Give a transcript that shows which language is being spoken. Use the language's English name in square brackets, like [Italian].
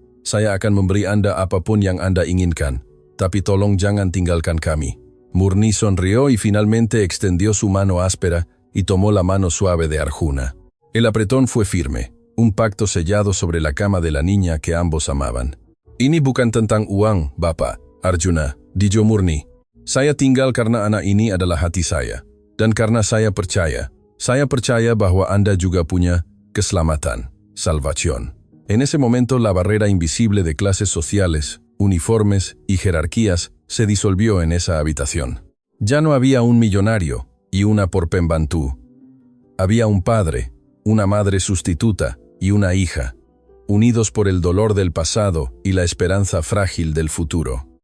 [Indonesian] Saya akan memberi Anda apapun yang Anda inginkan, tapi tolong jangan tinggalkan kami. [Spanish] Murni sonrió y finalmente extendió su mano áspera y tomó la mano suave de Arjuna. El apretón fue firme, un pacto sellado sobre la cama de la niña que ambos amaban. [Indonesian] Ini bukan tentang uang, Bapak, Arjuna, [Spanish] dijo Murni. [Indonesian] Saya tinggal karena anak ini adalah hati saya. Dan karena saya percaya bahwa Anda juga punya keselamatan, salvación. [Spanish] En ese momento la barrera invisible de clases sociales, uniformes y jerarquías se disolvió en esa habitación. Ya no había un millonario y una porpembantú. Había un padre, una madre sustituta y una hija, unidos por el dolor del pasado y la esperanza frágil del futuro.